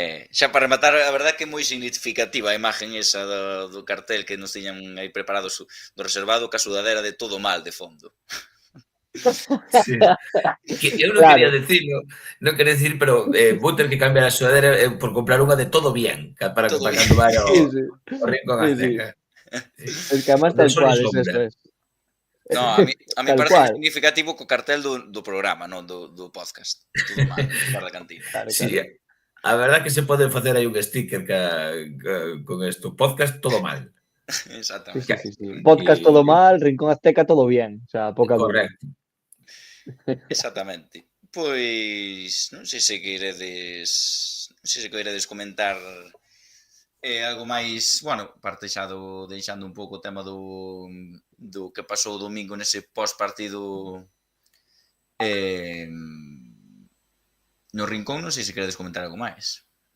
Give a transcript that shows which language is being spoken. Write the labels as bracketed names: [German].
[Galician] Xa para rematar, a verdade que é moi significativa a imagen esa do cartel que nos tiñan aí preparados do reservado, ca sudadera de todo mal de fondo. Sí. Que eu non quería decirlo, pero vou ter que cambiar a sudadera por comprar unha de todo bien, para cando vai ao Rincón Azteca. [Spanish] Es que además tal cual, es eso. [Galician] No, a mí parece significativo co cartel do programa, non do podcast. Todo mal, para a cantina. Sí, a verdad que se pode facer aí un sticker con isto, podcast todo mal. Sí, Exactamente. sí, sí, sí. Podcast Y- [Spanish] todo mal, Rincón Azteca todo bien. O sea, poca duda. Correcto. Exactamente. [Galician] Pois non sei se queredes comentar algo máis, bueno, parte xa deixando un pouco o tema do que pasou o domingo nese pós-partido eh, no Rincón, non sei se queredes comentar algo máis.